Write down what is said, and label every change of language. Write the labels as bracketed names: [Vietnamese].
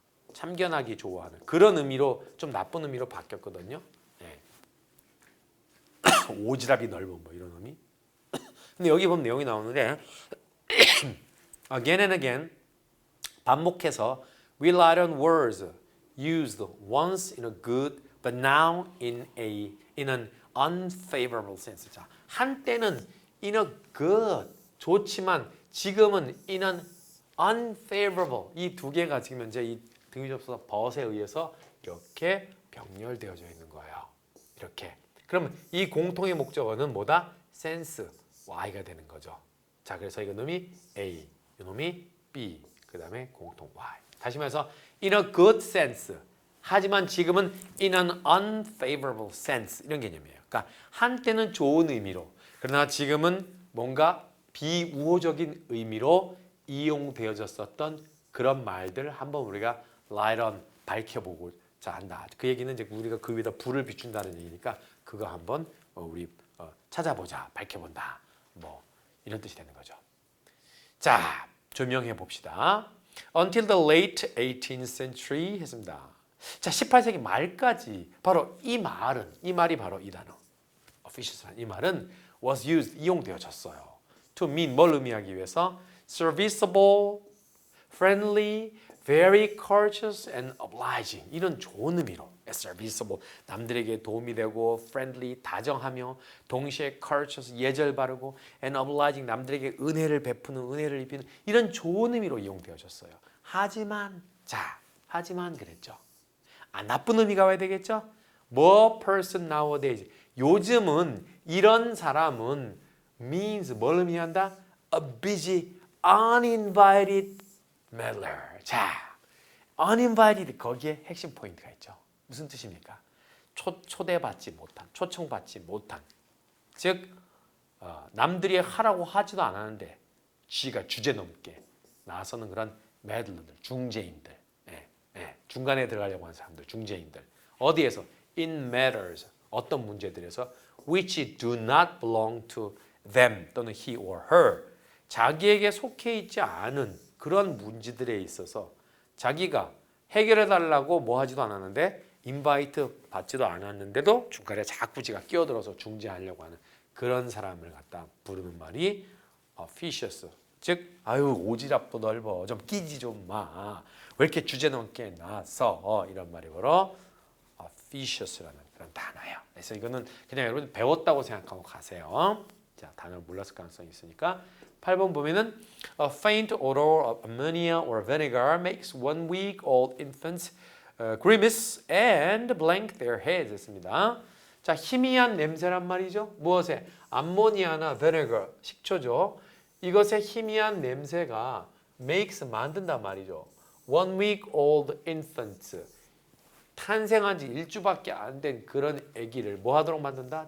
[Korean] 참견하기 좋아하는 그런 의미로 좀 나쁜 의미로 바뀌었거든요. 오지랖이 넓은 뭐 이런 의미. [English] 근데 여기 보면 내용이 나오는데 again and again [Korean] 반복해서 [English] we relied on words used once in a good but now in an unfavorable sense. [Korean] 자, 한때는 [English] in a good [Korean] 좋지만 지금은 [English] in an unfavorable [Korean] 이 두 개가 지금 현재 이 등위접수사 벗에 의해서 이렇게 병렬되어져 있는 거예요. 이렇게. 그러면 이 공통의 목적어는 뭐다? sense, y가 되는 거죠. 자, 그래서 이놈이 A, 이놈이 B, 그 다음에 공통 y. 다시 말해서 [English] in a good sense. [Korean] 하지만 지금은 [English] in an unfavorable sense [Korean] 이런 개념이에요. 그러니까 한때는 좋은 의미로 그러나 지금은 뭔가 비우호적인 의미로 이용되어졌었던 그런 말들 한번 우리가 [English] light on [Korean] 밝혀보고자 한다. 그 얘기는 이제 우리가 그 위에다 불을 비춘다는 얘기니까 그거 한번 우리 찾아보자, 밝혀본다. 뭐 이런 뜻이 되는 거죠. 자, 조명해 봅시다. [English] Until the late 18th century [Korean] 했습니다. 자, 18세기 말까지 바로 이 말이 바로 이 단어, officious란 이 말은 [English] was used, [Korean] 이용되어졌어요. [English] To mean, [Korean] 뭘 의미하기 위해서? [English] Serviceable, friendly, very courteous and obliging. [Korean] 이런 좋은 의미로 serviceable, 남들에게 도움이 되고 friendly, 다정하며 동시에 courteous, 예절 바르고 and obliging, 남들에게 은혜를 베푸는, 은혜를 입히는 이런 좋은 의미로 이용되어졌어요. 하지만 그랬죠. 나쁜 의미가 와야 되겠죠? [English] More person nowadays. [Korean] 요즘은 이런 사람은 means 뭘 의미한다? [English] A busy, uninvited meddler. [Korean] 자, uninvited 거기에 핵심 포인트가 있죠. 무슨 뜻입니까? 초대받지 못한, 초청받지 못한. 즉 남들이 하라고 하지도 않았는데 지가 주제넘게 나서는 그런 meddler들, 중재인들. 중간에 들어가려고 하는 사람들, 중재인들. 어디에서? [English] In matters. [Korean] 어떤 문제들에서 [English] which do not belong to them [Korean] 또는 [English] he or her. [Korean] 자기에게 속해 있지 않은 그런 문제들에 있어서 자기가 해결해 달라고 뭐 하지도 않았는데 인바이트 받지도 않았는데도 중간에 자꾸 지가 끼어들어서 중재하려고 하는 그런 사람을 갖다 부르는 말이 officious. 즉, 오지랖도 넓어. 좀 끼지 좀 마. 왜 이렇게 주제넘게 나서? 이런 말이 바로 officious라는 그런 단어예요. 그래서 이거는 그냥 여러분 배웠다고 생각하고 가세요. 자, 단어를 몰랐을 가능성이 있으니까 8번 보면은 [English] A faint odor of ammonia or vinegar makes 1 week old infants grimace and blank their heads [Korean] 했습니다. 자, 희미한 냄새란 말이죠. 무엇에? 암모니아나 vinegar, 식초죠. 이것의 희미한 냄새가 makes 만든단 말이죠. [English] 1 week old infants. [Korean] 탄생한 지 일주밖에 안 된 그런 아기를 뭐 하도록 만든다?